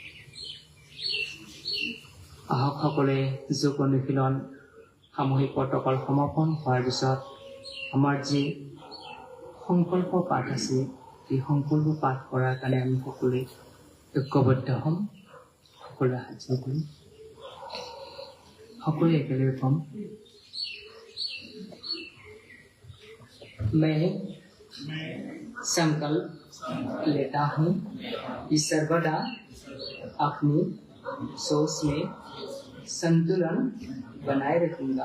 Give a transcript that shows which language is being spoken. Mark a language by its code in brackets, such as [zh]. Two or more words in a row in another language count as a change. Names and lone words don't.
[as] আহক সকলোৱে যোগ অনুশীলন সামূহিক প্ৰটকল সমাপন হোৱাৰ পিছত আমাৰ যি সংকল্প পাঠ আছে, এই সংকল্প পাঠ কৰাৰ কাৰণে আমি সকলোৱে ঐক্যবদ্ধ হ'ম। সকলোৱে হাত জোৰ কৰিম, সকলোৱে একেলগে ক'ম। [hi] मैं संकल्प लेता हूँ कि सर्वदा अपनी सोच में संतुलन बनाए रखूंगा।